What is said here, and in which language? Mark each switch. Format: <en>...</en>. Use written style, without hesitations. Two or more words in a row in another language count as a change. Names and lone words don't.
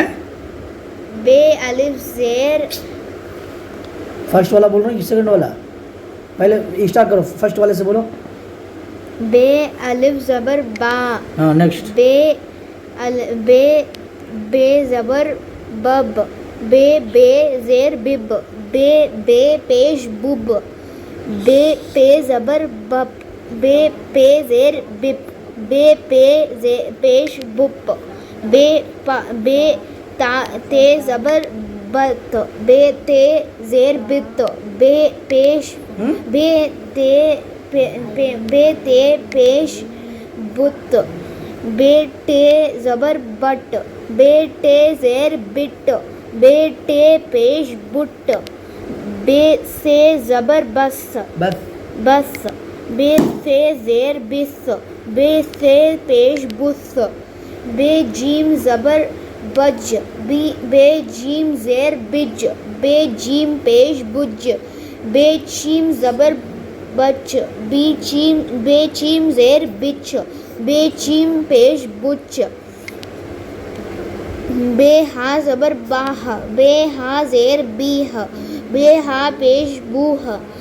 <ur>بے الف زیر فرسٹ والا بول رہے ہیں کہ سیکنڈ والا؟ پہلے اسٹارٹ کرو فرسٹ والے سے بولو. بے الف زبر با ہاں نیکسٹ. بے زبر بب بے زیر بب بے پیش بب بے پے زبر بپ بے پے زیر بپ بے پے پیش بپ بے تے زبر بت بے تے زیر بت بے پیش بے تے پیش بت بے ٹے زبر بٹ بے ٹے زیر بٹ بے ٹے پیش بٹ بے سے زبر بس بس بے سے زیر بس بے سے پیش بس بے جیم زبر بج بے جیم زیر بج بے جیم پیش بج بے چیم زبر بچ بے چیم زیر بچ بے چیم پیش بچ بے ہا زبر باہ بے ہا زیر بیہ بے ہا پیش بوہ</ur>